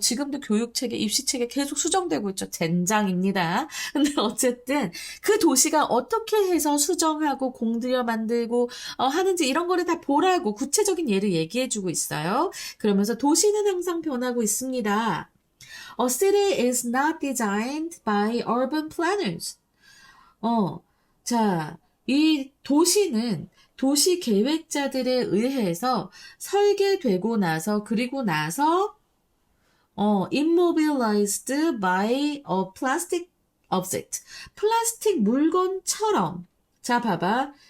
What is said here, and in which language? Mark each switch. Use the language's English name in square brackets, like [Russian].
[Korean] 지금도 교육 체계, 입시 체계 계속 수정되고 있죠. 젠장입니다. 근데 어쨌든 그 도시가 어떻게 해서 수정하고 공들여 만들고 하는지 이런 거를 다 보라고 구체적인 예를 얘기해주고 있어요. 그러면서 도시는 항상 변하고 있습니다. [English] A city is not designed by urban planners. [Korean] 자, 이 도시는 도시 계획자들에 의해서 설계되고 나서, 그리고 나서, [English] immobilized by a plastic object. [Korean] 플라스틱 물건처럼. 자, 봐봐.